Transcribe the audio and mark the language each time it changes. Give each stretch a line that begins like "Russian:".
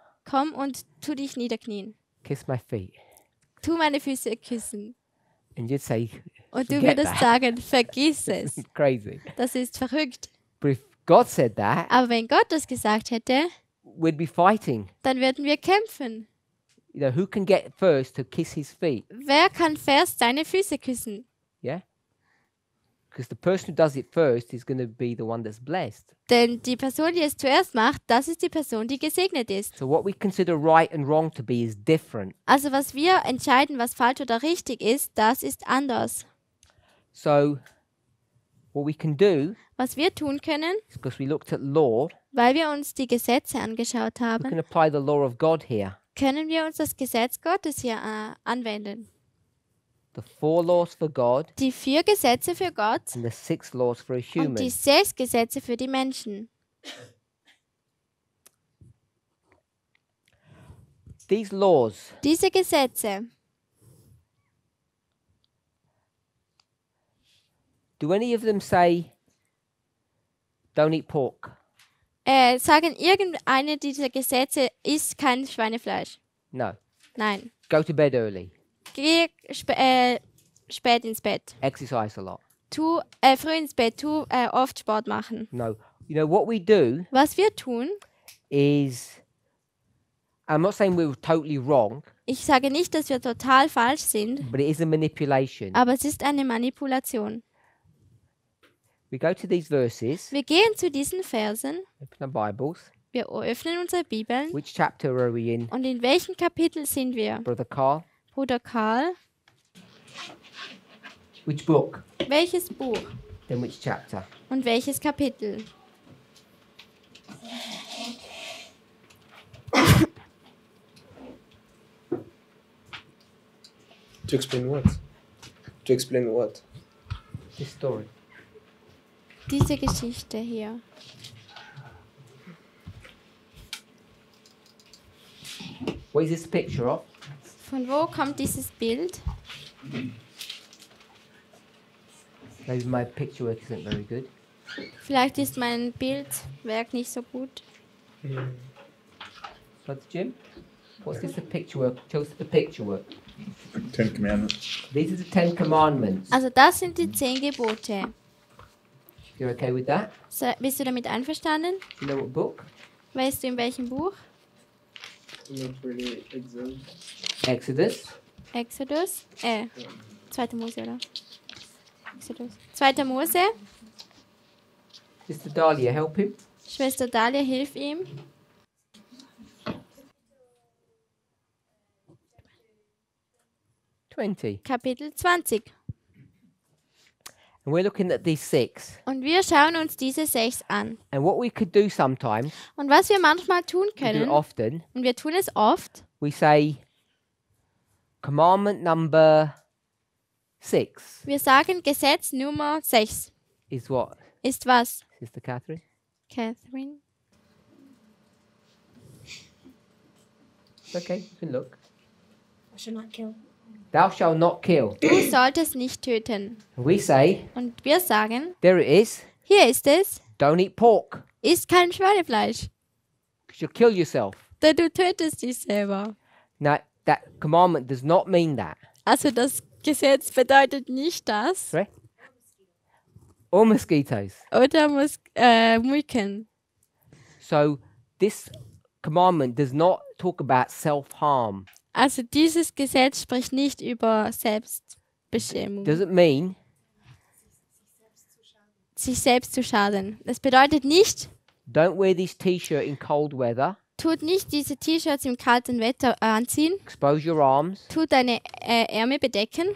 German: komm und tu dich niederknien.
English: kiss my feet,
German: Tu meine Füße küssen.
English: and you'd say,
German: Und du
English: forget
German: würdest
English: that.
German: sagen, vergiss es.
English: It's crazy.
German: Das ist verrückt.
English: But if God said that,
German: Aber wenn Gott das gesagt hätte,
English: we'd be fighting.
German: dann würden wir kämpfen.
English: You know, who can get first to kiss his feet?
German: Wer kann zuerst seine Füße küssen?
English: Yeah? Because the person who does it first is going to be the one that's blessed.
German: Denn die Person, die es zuerst macht, das ist die Person, die gesegnet ist.
English: So what we consider right and wrong to be is different.
German: Also was wir entscheiden, was falsch oder richtig ist, das ist anders.
English: So what we can do,
German: Was wir tun können,
English: because we looked at law,
German: weil wir uns die Gesetze angeschaut
English: we
German: haben,
English: can apply the law of God here.
German: können wir uns das Gesetz Gottes hier anwenden.
English: The 4 laws for God
German: Die 4 Gesetze für Gott
English: and the 6 laws for a
German: und
English: human.
German: die 6 Gesetze für die Menschen.
English: These laws,
German: Diese Gesetze,
English: do any of them say, don't eat pork?
German: sagen irgendeine dieser Gesetze, isst kein Schweinefleisch.
English: No.
German: Nein.
English: Go to bed early.
German: Geh spät ins Bett.
English: Exercise a lot.
German: Tu früh ins Bett, tu oft Sport machen.
English: No. You know, what we do
German: Was wir tun,
English: is, I'm not saying we're totally wrong,
German: ich sage nicht, dass wir total falsch sind,
English: but it is a manipulation.
German: aber es ist eine Manipulation.
English: We go to these verses,
German: Wir gehen zu diesen Versen,
English: open our Bibles.
German: wir öffnen unsere Bibeln
English: Which chapter are we in,
German: und in welchem Kapitel sind wir?
English: Brother Carl?
German: Bruder Karl,
English: Which book?
German: welches Buch
English: Then which chapter?
German: und welches Kapitel?
English: To explain what? To explain what? This story.
German: Diese Geschichte hier.
English: What is this picture of?
German: Von wo kommt dieses Bild?
English: Maybe my picture work isn't very good.
German: Vielleicht ist mein Bildwerk nicht so gut.
English: Brother Jim? What's this the picture work? Show us the picture work. 10 Commandments. These are the 10 commandments.
German: Also das sind die 10 Gebote.
English: You're okay with that?
German: Bist du damit einverstanden?
English: Do you know what book?
German: Weißt du in welchem Buch?
English: Not really exam. Exodus.
German: Exodus? 2. Mose, oder? Exodus. 2. Mose?
English: Sister Dahlia, help him.
German: Schwester Dahlia, hilf ihm. Kapitel 20.
English: And we're looking at these 6.
German: Und wir schauen uns diese 6 an.
English: And what we could do sometimes,
German: Und was wir manchmal tun
English: we do it
German: können,
English: often,
German: und wir tun es oft,
English: we say, commandment number 6
German: wir sagen, Gesetz Nummer 6
English: is what,
German: ist was?
English: Sister Catherine?
German: Catherine?
English: It's okay, you can look. I shall not kill. Thou shalt not kill.
German: Du solltest nicht töten.
English: And we say,
German: Und wir sagen,
English: there it is,
German: hier ist es,
English: don't eat pork,
German: isst kein Schweinefleisch,
English: because you'll kill yourself.
German: denn du tötest dich selber.
English: Now, that commandment does not mean that.
German: Also das Gesetz bedeutet nicht das.
English: Right? Or mosquitoes.
German: Oder Mücken.
English: So, this commandment does not talk about self-harm.
German: Also dieses Gesetz spricht nicht über Selbstbeschämung,
English: Doesn't mean
German: sich selbst zu schaden. Das bedeutet nicht,
English: don't wear this t-shirt in cold weather,
German: tut nicht diese T-Shirts im kalten Wetter anziehen,
English: expose your arms,
German: tut deine Ärmel bedecken,